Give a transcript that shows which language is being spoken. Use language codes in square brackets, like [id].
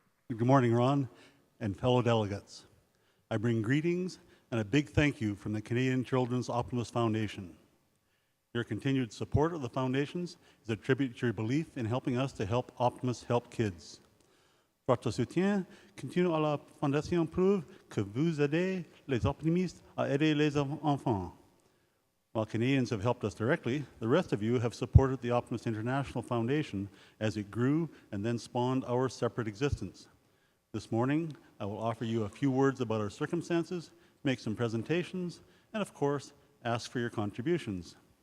[en] Good morning, Ron, and fellow delegates. I bring greetings and a big thank you from the Canadian Children's Optimist Foundation. Your continued support of the foundations is a tribute to your belief in helping us to help optimists help kids. [fr] Votre soutien continue à la Fondation prouve que vous aidez les optimistes à aider les enfants. [en] While Canadians have helped us directly, the rest of you have supported the Optimist International Foundation as it grew and then spawned our separate existence. This morning, I will offer you a few words about our circumstances, make some presentations, and of course, ask for your contributions.